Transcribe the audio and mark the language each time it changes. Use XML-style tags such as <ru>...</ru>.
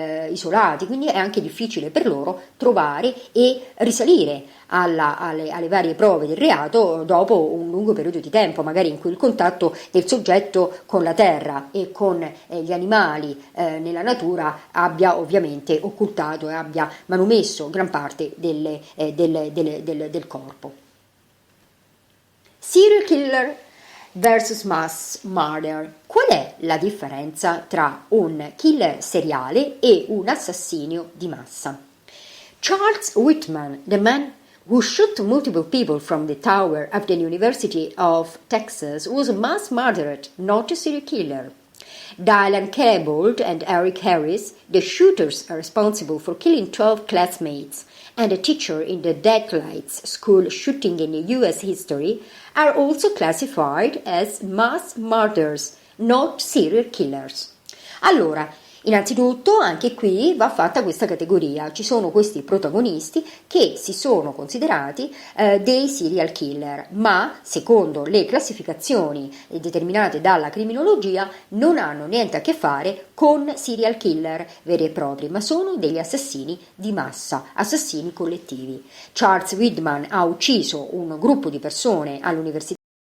<it>isolati, quindi è anche difficile per loro trovare e risalire alle varie prove del reato dopo un lungo periodo di tempo, magari in cui il contatto del soggetto con la terra e con gli animali nella natura abbia ovviamente occultato e abbia manomesso gran parte del corpo.</it> <en>Serial killer versus mass murder.</en> <it>Qual è la differenza tra un killer seriale e un assassinio di massa?</it> <en>Charles Whitman, the man who shot multiple people from the tower of the University of Texas, was a mass murderer, not a serial killer. Dylan Klebold and Eric Harris, the shooters are responsible for killing 12 classmates, and a teacher in the Deadlights school shooting in U.S. history, are also classified as mass murders not serial killers.</en> <it>Allora, innanzitutto anche qui va fatta questa categoria, ci sono questi protagonisti che si sono considerati dei serial killer, ma secondo le classificazioni determinate dalla criminologia non hanno niente a che fare con serial killer veri e propri, ma sono degli assassini di massa, assassini collettivi. Charles Widman ha ucciso un gruppo di persone all'università</it>